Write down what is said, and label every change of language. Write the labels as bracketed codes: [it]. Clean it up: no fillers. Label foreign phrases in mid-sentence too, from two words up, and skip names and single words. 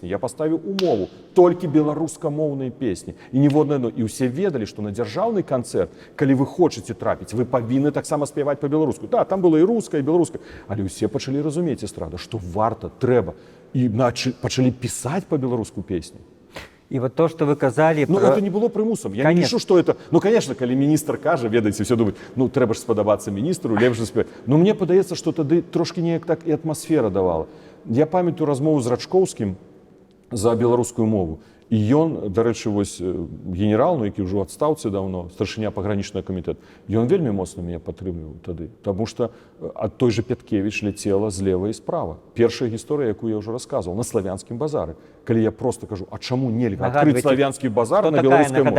[be] Я паставіў умову толькі беларускамоўныя песні. І ніводна адно. І ўсе ведалі, што на дзяржаўны канцэрт, калі вы хочаце трапіць, вы павінны таксама спяваць па-беларуску. Да, там было і руская, і беларуская. Але ўсе пачалі разумець, эстрада, што варта, трэба. І пачалі пісаць па-беларуску песню. [ru] И вот то, что вы сказали... Ну, это не было примусом. Я не лишу, что это... Ну, конечно, когда министр каже, ведаете, все думают, ну, треба ж сподобаться министру, лепше спевать. Но мне подається, что тогда трошки неяк так и атмосфера давала. [be] Я памятаю размову з Рачковским за беларускую мову. І ён, дарэчы, вось генерал, ну, які ўжо ў адстаўцы даўно, старшыня пагранічнага камітэта, ён вельмі моцна мяне падтрымліваў тады, таму што ад той жа Пяткевіч ляцела злева і справа. Першая гісторыя, якую я ўжо расказваў, на славянскім базары. Калі я просто кажу, а чаму нельга адкрыць славянскі базар на беларускай мове?